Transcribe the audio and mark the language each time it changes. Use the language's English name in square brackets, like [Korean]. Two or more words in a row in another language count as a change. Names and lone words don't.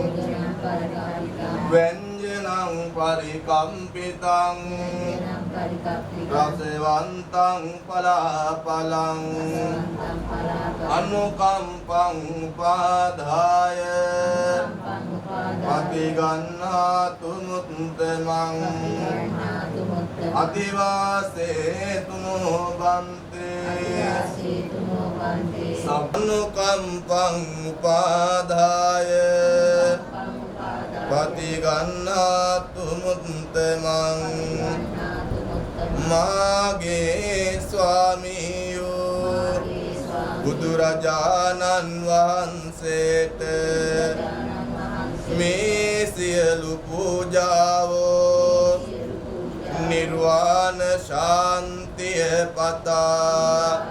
[Pali] ව්‍යංජනං පරිකම්පිතං රසවන්තං පලාපලං අනුකම්පං උපාදාය පටිගන්නාතු මුත්තමං අධිවාසේතුනෝ බන්තේ සබ්නුකම්පං උපාදාය පටිගන්නාතු මුත්තමං [Sinhala] මාගේ ස්වාමියෝ බුදුරජාණන් වහන්සේට මේ සියලු පූජාවෝ නිර්වාණ ශාන්තිය පතා